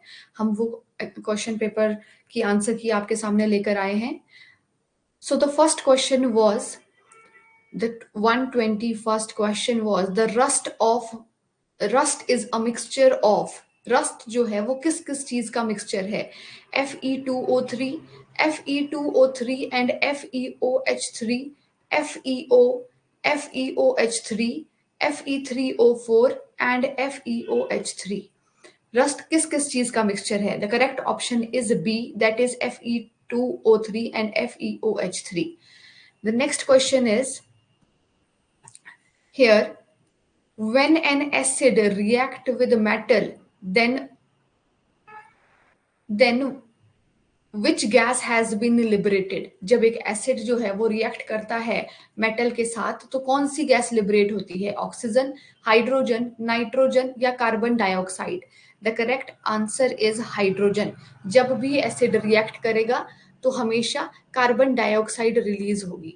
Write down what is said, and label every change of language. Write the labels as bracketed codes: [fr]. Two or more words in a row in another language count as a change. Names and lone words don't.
[hi] हम वो [en] question paper [hi] की [en] answer key [hi] आपके सामने लेकर आए हैं। [en] so the first question was the 121st question was the rust is a mixture of. [hi] रस्ट जो है वो किस किस चीज का मिक्सचर है? Fe2O3, Fe2O3 एंड FeOH3, FeO, FeOH3, Fe3O4 एंड FeOH3। रस्ट किस किस चीज का मिक्सचर है? [en] the correct option is B, that is Fe2O3 and FeOH3. The next question is here, when an acid react with metal, then which gas has been liberated? [hi] जब एक एसिड जो है वो रिएक्ट करता है मेटल के साथ तो कौन सी गैस लिबरेट होती है? [en] oxygen, hydrogen, nitrogen या carbon dioxide? the correct answer is hydrogen. [hi] जब भी एसिड रिएक्ट करेगा तो हमेशा [en] carbon dioxide [hi] रिलीज होगी।